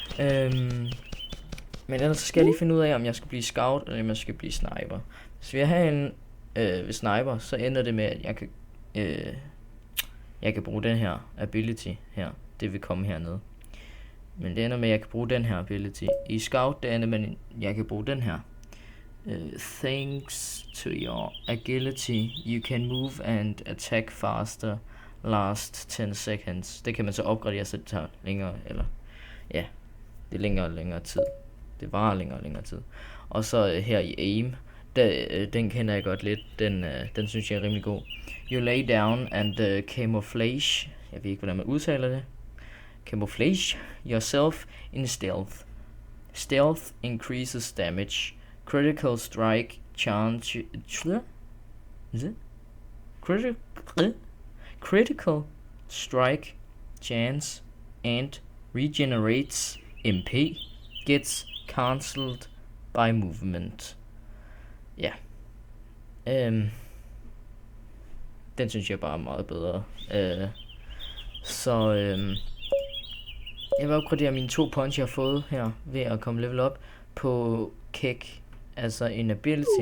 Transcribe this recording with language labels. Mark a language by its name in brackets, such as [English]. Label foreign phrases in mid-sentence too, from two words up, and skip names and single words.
[Danish] Men ellers så skal jeg lige finde ud af, om jeg skal blive scout, eller om jeg skal blive sniper. Hvis vi har en ved sniper, så ender det med, at jeg kan bruge den her ability her. Det vil komme hernede. Men det ender med, at jeg kan bruge den her ability. I scout, det ender med, at jeg kan bruge den her. [English] Thanks to your agility, you can move and attack faster last 10 seconds. [Danish] Det kan man så opgradere, så det tager længere, eller ja, det er længere og længere tid. Det varer længere og længere tid. Og så her i aim, Den kender jeg godt lidt. Den synes jeg er rimelig god. [English] You lay down and camouflage. [Danish] Jeg ved ikke, hvordan man udtaler det. [English] Camouflage yourself in stealth. Stealth increases damage. Critical strike chance. Critical strike chance and regenerates MP. Gets cancelled by movement. [Danish] Ja. Den synes jeg bare er meget bedre. Jeg vil opgradere mine 2 punch, jeg har fået her, ved at komme level op på kick, altså en ability.